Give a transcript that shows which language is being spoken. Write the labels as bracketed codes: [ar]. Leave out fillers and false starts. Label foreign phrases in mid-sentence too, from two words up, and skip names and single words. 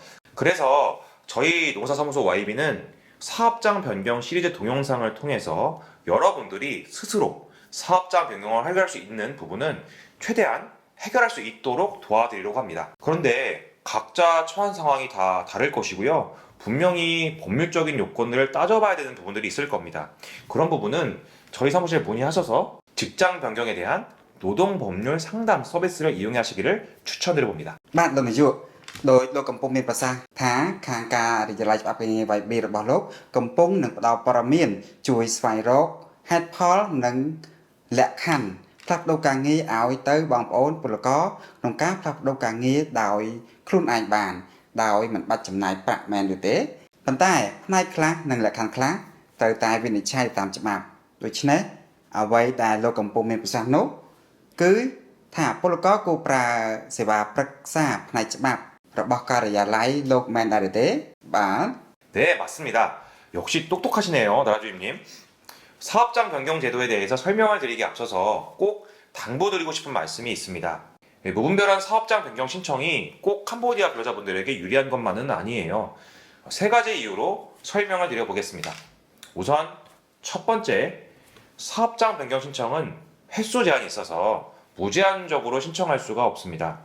[ko] 그래서 저희 농사사무소 YB는 사업장 변경 시리즈 동영상을 통해서 여러분들이 스스로 사업장 변경을 해결할 수 있는 부분은 최대한 해결할 수 있도록 도와드리려고 합니다. 그런데 각자 처한 상황이 다 다를 것이고요. 분명히 법률적인 요건들을 따져봐야 되는 부분들이 있을 겁니다. 그런 부분은 저희 사무실 문의하셔서 직장 변경에 대한 노동법률 상담 서비스를 이용하시기를 추천드려봅니다. [km] បាទលោកនាយកដោយលោកកំពុងមានប្រសាសន៍ថាខាងការវិទ្យាល័យច្បាប់ការងារ YB របស់លោកកំពុងនឹងផ្ដល់ព័ត៌មានជួយ ស្វែងរកហេតុផលនិងលក្ខខណ្ឌផ្លាស់ប្ដូរការងារឲ្យទៅបងប្អូនពលករក្នុងការផ្លាស់ប្ដូរការងារដោយខ្លួនឯងបានដោយមិនបាច់ចំណាយប្រាក់មែនឬទេប៉ុន្តែផ្នែកខ្លះនិងលក្ខខណ្ឌខ្លះត្រូវតែវិនិច្ឆ័យតាមច្បាប់ដូច្នេះអ្វីដែលលោកកំពុងមានប្រសាសន៍នោះគឺថាពលករគួរប្រើសេវាប្រឹក្សាផ្នែកច្បាប់របស់ការិយាល័យលោកមែនដែរទេបាទ [ko] 네, 맞습니다. 역시 똑똑하시네요, 나라주임님. 사업장 변경 제도에 대해서 설명을 드리기 앞서서 꼭 당부드리고 싶은 말씀이 있습니다. 무분별한 사업장 변경 신청이 꼭 캄보디아 근로자분들에게 유리한 것만은 아니에요. 세 가지 이유로 설명을 드려보겠습니다. 우선 첫 번째, 사업장 변경 신청은 횟수 제한이 있어서 무제한적으로 신청할 수가 없습니다.